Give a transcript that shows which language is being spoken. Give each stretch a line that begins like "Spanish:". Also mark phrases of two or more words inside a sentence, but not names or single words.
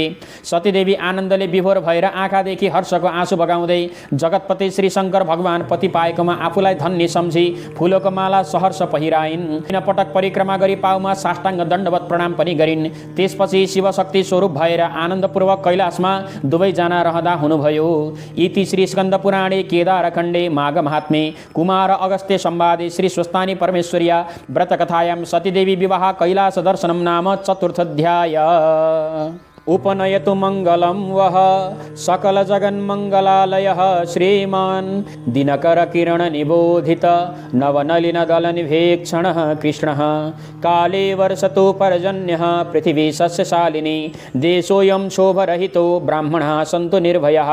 Nepali: सतीदेवी आनन्दले विभोर भएर आँखादेखि हर्षको आँसु बगाउँदै जगतपति श्री शङ्कर भगवान पति पाएकोमा आफूलाई धन्य सम्झी फुलको माला सहर्ष पहिराइन्। तीन पटक परिक्रमा गरी पाउमा साष्टाङ्ग दण्डवत प्रणाम पनि गरिन्। त्यसपछि शिवशक्ति स्वरूप भएर आनन्दपूर्वक कैलाशमा दुवैजना रहँदा हुनुभयो।
Sanskrit: इति श्री स्कन्द पुराणे केदारखण्डे माघ महात्म्ये कुमार अगस्त्य संवादे श्री स्वस्तानी परमेश्वर्या व्रतकथायां सतीदेवी विवाह कैलास दर्शनं नाम चतुर्थोऽध्याय। उपनयतु मङ्गलं वः सकल जगन्मङ्गलालयः श्रीमान् दिनकर किरण निबोधित नवनलिनदलनिभेक्षणः कृष्णः काले वर्षतु पर्जन्यः पृथिवी सस्यशालिनी देशोऽयं शोभरहितो ब्राह्मणः सन्तु निर्भयः